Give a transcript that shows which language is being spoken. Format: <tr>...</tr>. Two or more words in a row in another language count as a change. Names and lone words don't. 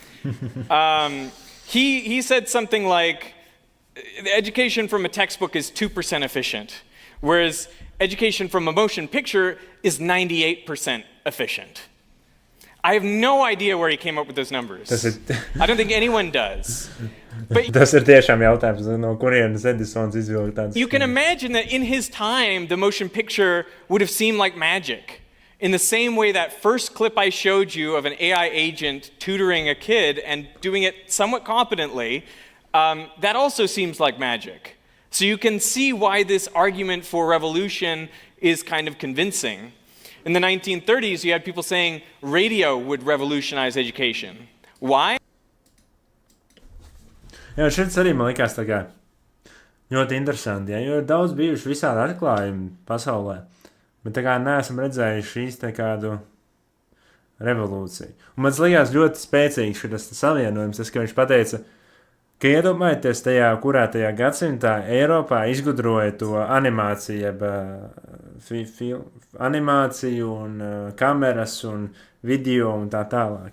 <en>He said something like, education from a textbook is 2% efficient, whereas education from a motion picture is 98% efficient. I have no idea where he came up with those numbers. I don't think anyone does. But</en> <lv>Tas ir tiešām jautājums, no kurienes Edisons izvilka tāds.</lv> <en>You can imagine that in his time, the motion picture would have seemed like magic. In the same way that first clip I showed you of an AI agent tutoring a kid and doing it somewhat competently, that also seems like magic. So you can see why this argument for revolution is kind of convincing. In the 1930s, you had people saying radio would revolutionize education. Why?</en> <lv>Jā, šis arī man likās tā kā ļoti interesanti, jo ir daudz bijuši visādi atklājumi pasaulē, bet tā kā neesam redzējuši šīs tā kādu revolūciju. Un man likās ļoti spēcīgs šis savienojums, tas, ka viņš pateica, ka iedomājieties tajā, kurā tajā gadsimtā Eiropā izgudroja to animāciju, animāciju un kameras un video un tā tālāk.</lv>